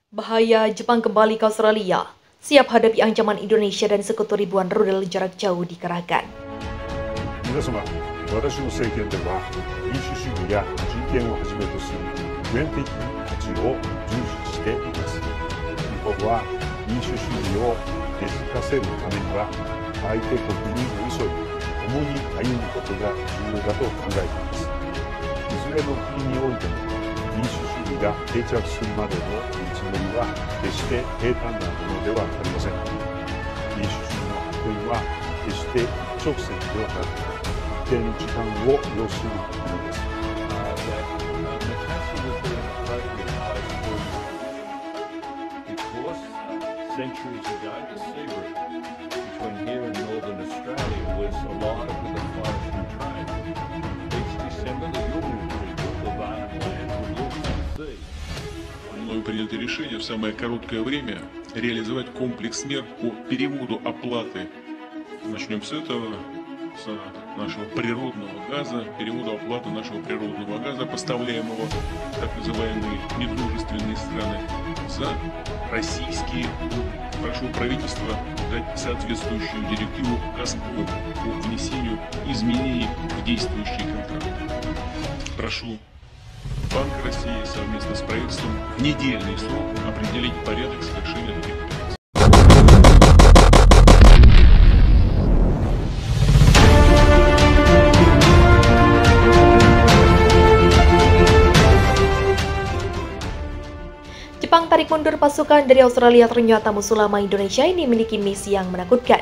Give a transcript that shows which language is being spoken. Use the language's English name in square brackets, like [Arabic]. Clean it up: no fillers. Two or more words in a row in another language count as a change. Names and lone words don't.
[Indonesian] Bahaya Jepang kembali ke Australia. Siap hadapi ancaman Indonesia dan sekutu ribuan rudal jarak jauh dikerahkan. [Japanese] 皆様、私の政権では民主主義や人権をはじめとする普遍的価値を重視しています。日本は民主主義を根付かせるためには相手国に寄り添い、共に歩むことが重要だと考えています。いずれの国においても民主主義が定着するまでの道のりは決して平坦なものではありません。民主主義の発展は決して一直線ではなく、一定の時間を要するものです。 [English] Centuries ago, the sea route between here and northern Australia was alive with a flourishing trade. Each December, the Yulin people, the Barnum land, would look to the sea. [Russian] Мною принято решение в самое короткое время реализовать комплекс мер по переводу оплаты. Начнем с этого, с нашего природного газа, переводу оплаты нашего природного газа, поставляемого в так называемые недружественные страны, за российские. Прошу правительства дать соответствующую директиву «Газпром» по внесению изменений в действующий контракт. Прошу Банк России совместно с правительством в недельный срок определить порядок совершения таких операций. [Indonesian] Jepang tarik mundur pasukan dari Australia. Ternyata musuh lama Indonesia ini memiliki misi yang menakutkan.